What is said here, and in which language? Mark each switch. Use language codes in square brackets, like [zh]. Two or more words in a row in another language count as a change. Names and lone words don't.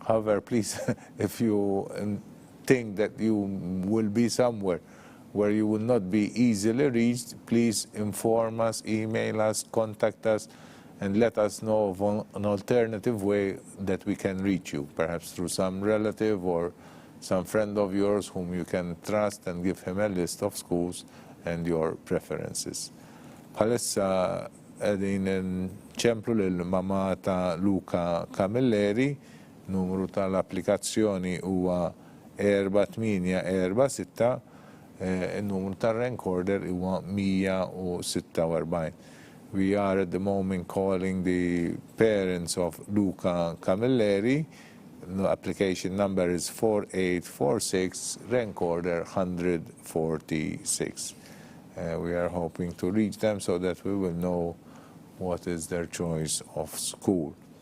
[en] However, please, if you think that you will be somewhere where you will not be easily reached, please inform us, email us, contact us, and let us know of an alternative way that we can reach you, perhaps through some relative or some friend of yours whom you can trust, and give him a list of schools and your preferences. [mt] Bħalissa qegħdin nċemplu lill-mama ta' Luca Camilleri, numru tal-applikazzjoni huwa 4846, il-numru tar-recorder huwa 146. [en] We are at the moment calling the parents of Luca Camilleri. The application number is 4846, recorder 146. We are hoping to reach them so that we will know what is their choice of school.